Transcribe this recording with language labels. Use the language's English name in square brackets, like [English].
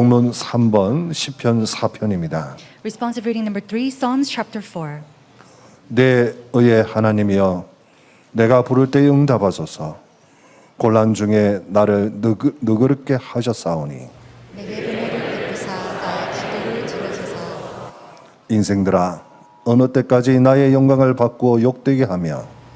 [Korean] 교동문 3번 시편 4편입니다. [English] Responsive reading number 3, Psalms chapter 4. [Korean] 내 의의 하나님이여, 내가 부를 때 응답하소서. 곤란 중에 나를 너그럽게 하셨사오니. 내게 은혜를 베푸사 나의 기도를 들으소서. 인생들아, 어느 때까지 나의 영광을 바꾸어 욕되게 하며